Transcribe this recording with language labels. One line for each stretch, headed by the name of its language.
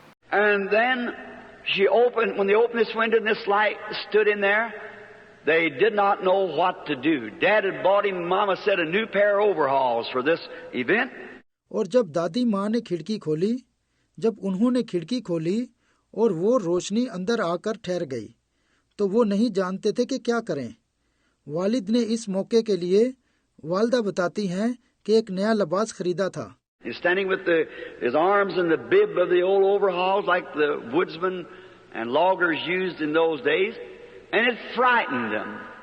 English: And then when they opened this window and this light stood in there, they did not know what to do. Dad had bought him, Mama said, a new pair of overalls for this event.
Hindi: और जब दादी माँ ने खिड़की खोली, जब उन्होंने खिड़की खोली और वो रोशनी अंदर आकर ठहर गई, तो वो नहीं जानते थे कि क्या करें। वालिद ने इस मौके के लिए, वालदा बताती हैं कि एक नया लिबास खरीदा था।
English: He's standing with his arms in the bib of the old overalls like the woodsmen and loggers used in those days, and it frightened them.